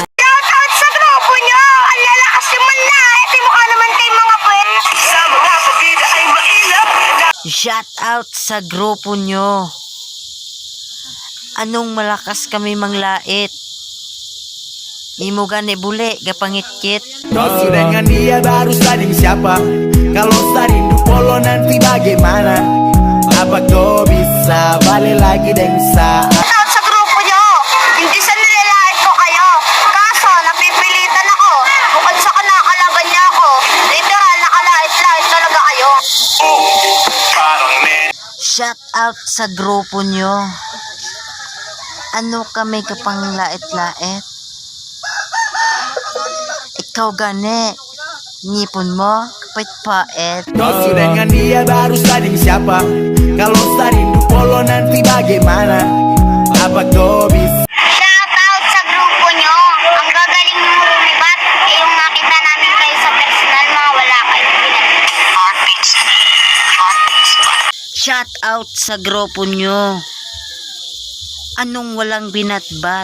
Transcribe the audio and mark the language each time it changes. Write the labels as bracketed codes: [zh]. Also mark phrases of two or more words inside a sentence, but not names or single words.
[en] Shout out [tl] sa grupo nyo. Ang lalakas yung manlait. Mukha naman kay mga puwet. Sa mga pabida ay mailap. [en] Shout out [tl] sa grupo nyo. Anong malakas kami manglait? [ceb] Imo gani bule, gapangitkit. [id] Kau dengan dia baru saling siapa? Kalau saling polo nanti bagaimana? Apa kau bisa balik lagi dengan saat? [en] Shout out [tl] sa grupo nyo. Hindi sa nilalait ko kayo. Kaso, napipilitan ako. Bukod sa kanakalaban niya ako. Literal, nakalait-lait talaga kayo. [en] Shout out [tl] sa grupo nyo. Ano kami kapang lait-lait? Ikaw gani. Ngipon mo, kapait-pait. [id] Kau dengan dia baru saling siapa? Kalau saling polo nanti bagaimana? Apa kau bisa? [en] Shout out [tl] sa grupo nyo. Ang gagaling nyo lumibat. Yung nakita namin kayo sa personal, mga wala kayong pinag. [en] Shout out [tl] sa grupo nyo. Anong walang binatbat?